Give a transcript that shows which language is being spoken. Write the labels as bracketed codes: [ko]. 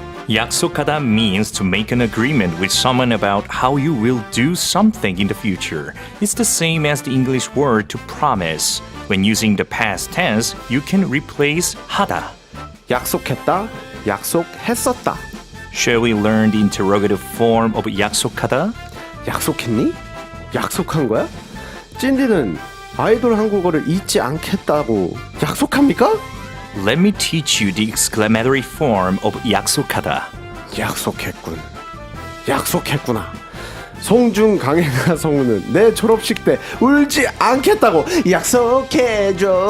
[en] 약속하다 means to make an agreement with someone about how you will do something in the future. It's the same as the English word to promise. When using the past tense, you can replace 하다. [ko] 약속했다, 약속했었다. [en] Shall we learn the interrogative form of 약속하다? [ko] 약속했니? 약속한 거야? 찐디는 아이돌 한국어를 잊지 않겠다고 약속합니까? [en] Let me teach you the exclamatory form of 약속하다. [ko] 약속했군. 약속했구나. 송중 강행하 성우는 내 졸업식 때 울지 않겠다고 약속해줘.